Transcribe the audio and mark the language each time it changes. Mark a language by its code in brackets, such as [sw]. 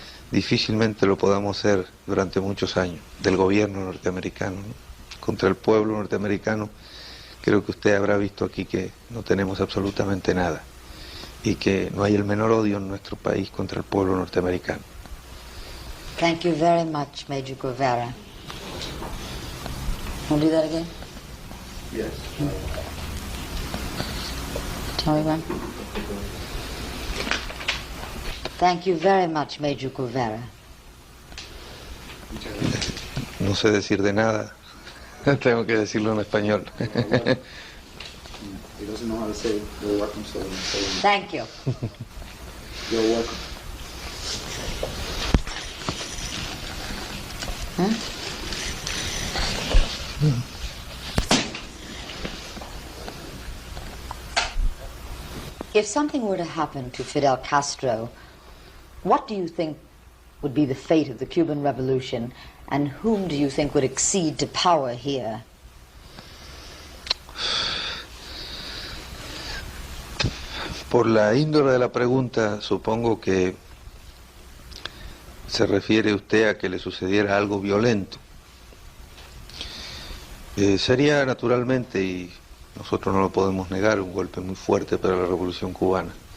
[es] Difícilmente lo podamos hacer durante muchos años, del gobierno norteamericano, ¿no? Contra el pueblo norteamericano. Creo que usted habrá visto aquí que no tenemos absolutamente nada y que no hay el menor odio en nuestro país contra el pueblo norteamericano. [en] Thank you very much, Major Guevara. Want to do that again? Yes. Tell me when. Thank you very much, Major Guevara. [es] Muchas gracias. No sé decir de nada, tengo que decirlo en español. [en] He doesn't know how to say you're welcome, so I'm saying Thank you. you're welcome. If something were to happen to Fidel Castro, what do you think would be the fate of the Cuban Revolution, and whom do you think would accede to power here? [es] Por la índole de la pregunta, supongo que se refiere usted a que le sucediera algo violento. Sería naturalmente, y nosotros no lo podemos negar, un golpe muy fuerte para la Revolución Cubana.